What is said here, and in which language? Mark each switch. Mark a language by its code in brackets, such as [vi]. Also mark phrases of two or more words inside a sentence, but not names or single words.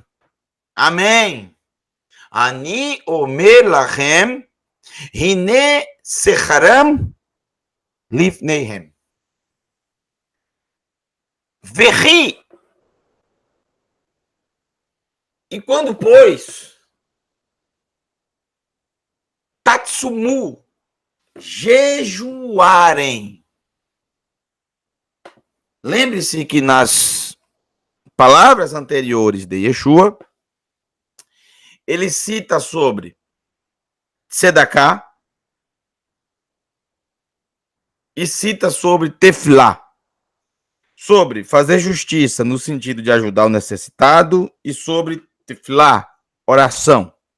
[pt] Amém. [he] אני אומר לכם הנה שכרם לפניהם. Vehi. [pt] E quando, pois, tatsumu, jejuarem. Lembre-se que nas palavras anteriores de Yeshua, ele cita sobre Sedaká e cita sobre Tefilá, sobre fazer justiça no sentido de ajudar o necessitado e sobre Tefilá, oração.